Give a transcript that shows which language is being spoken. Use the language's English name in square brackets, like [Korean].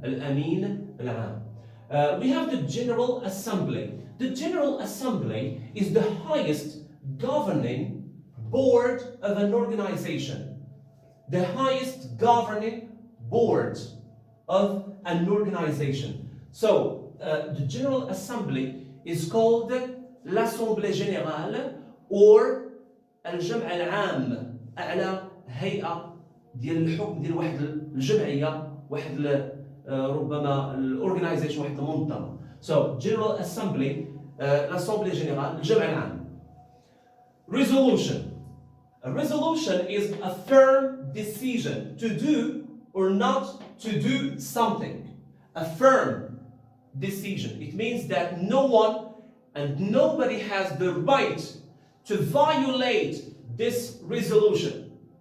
[English] Al-Amin Al-Am. We have the General Assembly. The General Assembly is the highest governing board of an organization. the highest governing board of an organization. So the General Assembly is called [French] l'Assemblée Générale [Arabic] or الجمع العام، أعلى هيئة ديال الحكم ديال واحد الجمعية، واحد ربما الأورجنايزيشن، واحد المنظمة. [English] So General Assembly, [French] l'Assemblée Générale، [Arabic] الجمع العام. [English] Resolution. A resolution is a firm decision to do or not to do something. A firm decision. It means that no one and nobody has the right to violate this resolution.